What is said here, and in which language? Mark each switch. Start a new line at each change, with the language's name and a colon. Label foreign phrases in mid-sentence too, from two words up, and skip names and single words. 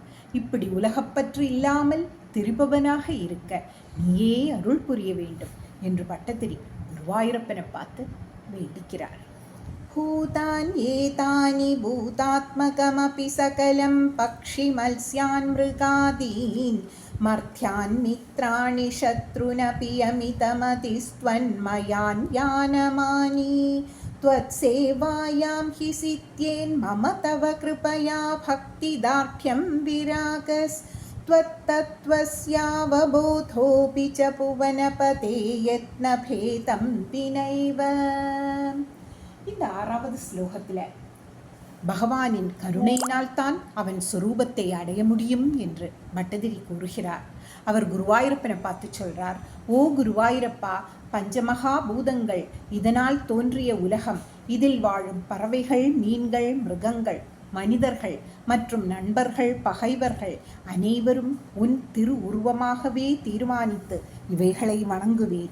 Tamil: இப்படி உலகப்பற்று இல்லாமல் திரிபவனாக இருக்க நீயே அருள் புரிய வேண்டும் என்று பட்டதிரி குருவாயூரப்பனை பார்த்து வேண்டிக்கிறார்.
Sanskrit: भूतान् एतानि भूतात्मकमपि सकलं पक्षि मत्स्यान् मृगादीन् मर्त्यान् मित्राणि शत्रूनपि अमितमतिस्त्वन्मयान् यानमानि त्वत्सेवायां हि सिद्ध्येन् मम तव कृपया भक्तिदार्ढ्यं विरागस्त्वत्तत्त्वस्यावबोधोऽपि च भुवनपते यत्नभेदं विनैव.
Tamil: இந்த 6வது ஸ்லோகத்தில் பகவானின் கருணையினால் தான் அவன் சொரூபத்தை அடைய முடியும் என்று பட்டதிரி கூறுகிறார். அவர் குருவாயூரப்பனை பார்த்து சொல்றார், ஓ குருவாயூரப்பா, பஞ்சமகா பூதங்கள், இதனால் தோன்றிய உலகம், இதில் வாழும் பறவைகள், மீன்கள், மிருகங்கள், மனிதர்கள் மற்றும் நண்பர்கள், பகைவர்கள் அனைவரும் உன் திரு உருவமாகவே தீர்மானித்து இவைகளை வணங்குவேன்.